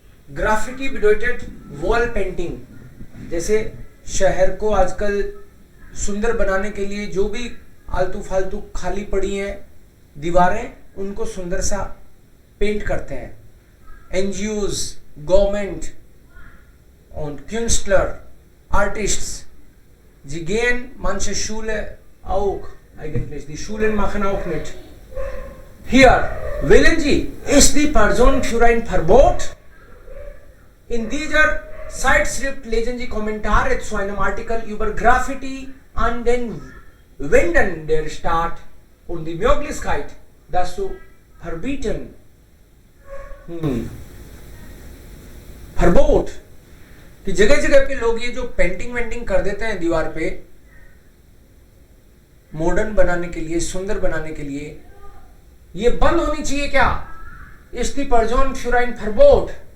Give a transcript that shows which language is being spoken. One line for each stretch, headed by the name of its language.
Hindi: Graffiti bedeutet wall painting, जैसे शहर को आजकल सुंदर बनाने के लिए जो भी आलतू फालतू खाली पड़ी हैं दीवारें, उनको सुंदर सा पेंट करते हैं.
German: NGOs, गवर्नमेंट und Künstler, Artists, sie gehen manche Schule auch eigentlich, die Schulen machen auch mit. Hier, wählen Sie, ist die Person für ein Verbot? In dieser Zeitschrift lesen Sie Kommentare zu einem Artikel über Graffiti an den Wänden der Stadt und die Möglichkeit, das zu verbieten. Verbot.
Hindi: कि जगह जगह पे लोग ये जो painting वेंटिंग कर देते हैं दीवार पे मॉडर्न बनाने के लिए, सुंदर बनाने के लिए, ये बंद होनी चाहिए क्या?
German: Ist die Person für ein Verbot?